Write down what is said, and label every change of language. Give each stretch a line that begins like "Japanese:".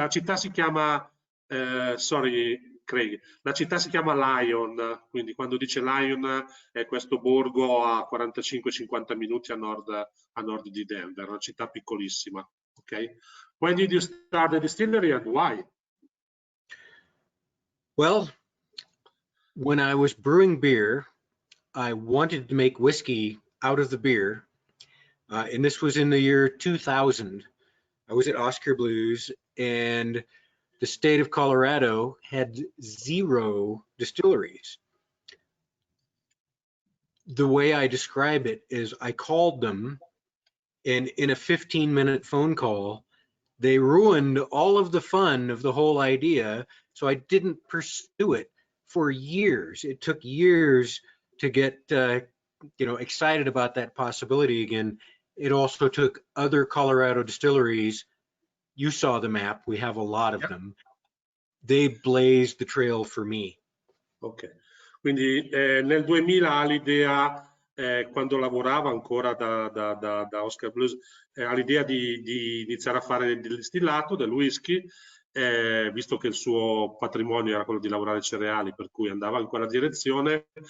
Italian: La città si chiama, sorry Craig, la città si chiama Lyon, quindi quando dice Lyon è questo borgo a 45-50 minuti a nord di Denver, una città piccolissima.
English: Okay? When did you start the distillery and why? Well, when I was brewing beer, I wanted to make whiskey out of the beer, and this was in the year 2000. I was at Oscar Blues, and the state of Colorado had 0 distilleries. The way I describe it is I called them, and in a 15-minute phone call, they ruined all of the fun of the whole idea. So I didn't pursue it for years. It took years to get excited about that possibility again. It also took other Colorado distilleries. You saw the map. We have a lot of them. They blazed the trail for me.
Italian: Ok, quindi nel 2000 ha l'idea quando lavorava ancora da Oscar Blues, ha l'idea di iniziare a fare del distillato, del whisky, visto che il suo patrimonio era quello di lavorare cereali, per cui andava in quella direzione.